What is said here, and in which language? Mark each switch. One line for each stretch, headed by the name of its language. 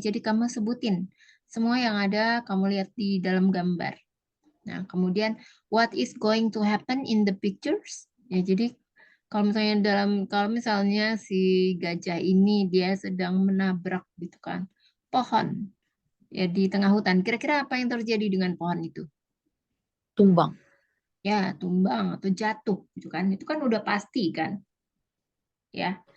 Indonesian: Jadi kamu sebutin semua yang ada kamu lihat di dalam gambar. Nah, kemudian
English: what is going to happen in the pictures?
Indonesian: Ya, jadi kalau misalnya si gajah ini dia sedang menabrak gitu kan pohon ya di tengah hutan. Kira-kira apa yang terjadi dengan pohon itu? tumbang. Ya, tumbang atau jatuh gitu kan. Itu kan udah pasti kan. Ya.